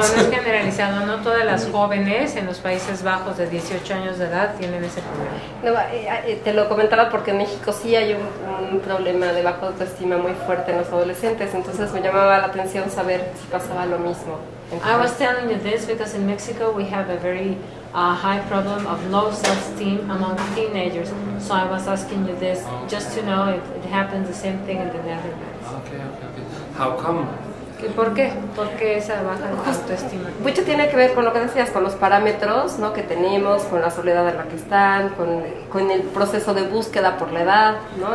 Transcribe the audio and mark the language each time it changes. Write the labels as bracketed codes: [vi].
[es] no es generalizado, no todas las jóvenes en los Países Bajos de 18 años de edad tienen ese problema. No, te lo comentaba porque en México sí hay un problema de baja autoestima muy fuerte en los adolescentes, entonces me llamaba la atención saber si pasaba lo mismo. [en] I was telling you this because in Mexico we have a very high problem of low self-esteem among teenagers. So I was asking you this just to know if it happens the same thing in the Netherlands. Okay. How come? [es] ¿Y por qué? ¿Por qué esa baja autoestima? Mucho tiene que ver con lo que decías, con los parámetros, ¿no?, que tenemos, con la soledad en la que están, con el proceso de búsqueda por la edad, ¿no?